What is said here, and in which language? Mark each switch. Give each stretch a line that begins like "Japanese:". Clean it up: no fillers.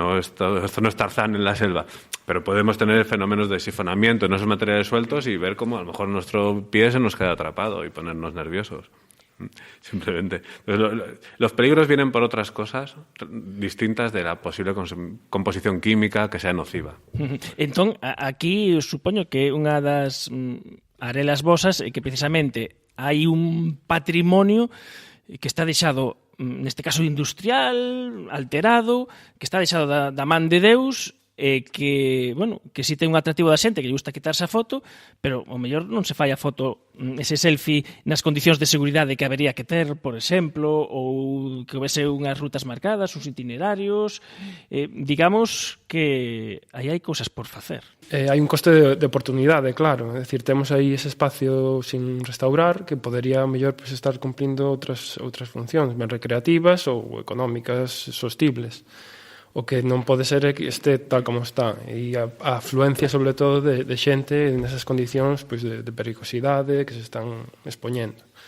Spanish: Esto no es Tarzán en la selva, pero podemos tener fenómenos de sifonamiento en esos materiales sueltos y ver cómo a lo mejor nuestro pie se nos queda atrapado y ponernos nerviosos. Simplemente. Los peligros vienen por otras cosas distintas de la posible composición química que sea nociva.
Galician: Entón, aquí supoño que unha das arelas vosas é que precisamente hai un patrimonio que está deixado, neste caso industrial, alterado, que está deixado da man de Deus, que si ten un atractivo da xente que lle gusta quitarse a foto, pero ao mellor non se fai a foto, ese selfie, nas condicións de seguridade que habería que ter, por exemplo, ou que houvese unhas rutas marcadas, uns itinerarios. Digamos que aí hai cousas por facer. Hai un coste de oportunidade, claro. É dicir, temos aí ese espacio sin restaurar que podería, ao mellor, estar cumplindo outras funcións, ben recreativas ou económicas sostibles. O que non pode ser é que este tal como está, e a afluencia sobre todo de xente nesas condicións de perigosidade que se están expoñendo.